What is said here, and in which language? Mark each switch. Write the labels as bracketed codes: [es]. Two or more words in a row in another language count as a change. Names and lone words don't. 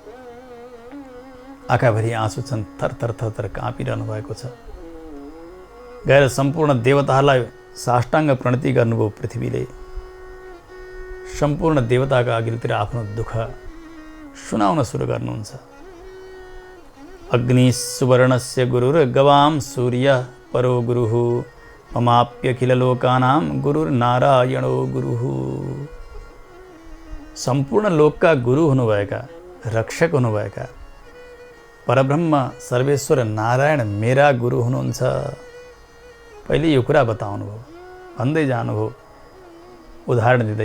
[ne] आँखाभरि आँसु छन्, थरथर थरथर काँपिरहनु भएको छ। गएर सम्पूर्ण देवताहरूलाई साष्टाङ्ग प्रणति गर्नुभयो पृथ्वीले। सम्पूर्ण देवताका अघिल्तिर आफ्नो दुःख सुनाउन सुरु गर्नुहुन्छ। [sa] अग्नि सुवर्णस्य गुरुर गवाम सूर्य परो गुरुः ममाप्यखिल लोकानां गुरुर्नारायणो गुरुः। [ne] सम्पूर्ण लोकका गुरु हुनुभएका, रक्षक हुनुभएका परब्रह्म सर्वेश्वर नारायण मेरा गुरु हुनुहुन्छ। पहिले यो कुरा बताउनुभयो, भन्दै जानुभयो उदाहरण दिँदै।